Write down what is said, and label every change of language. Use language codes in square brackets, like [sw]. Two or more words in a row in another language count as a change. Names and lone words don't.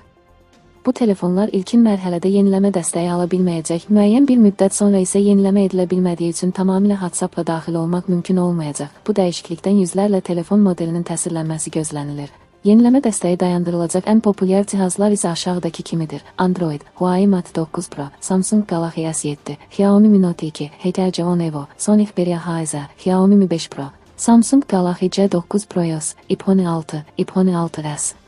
[az] Bu telefonlar ilkin mərhələdə yeniləmə dəstəyi ala bilməyəcək, müəyyən bir müddət sonra isə yeniləmə edilə bilmədiyi üçün tamamilə WhatsApp-la daxil olmaq mümkün olmayacaq. Bu dəyişiklikdən yüzlərlə telefon modelinin təsirlənməsi gözlənilir. Yeniləmə dəstəyi dayandırılacaq ən populyar cihazlar isə aşağıdakı kimidir: Android, Huawei Mate 9 Pro, Samsung Galaxy S7, Xiaomi Mi Note 2, HTC One Evo, Sony Xperia HZ, Xiaomi Mi 5 Pro, Samsung Galaxy C9 Pro EOS, iPhone 6, iPhone 6s.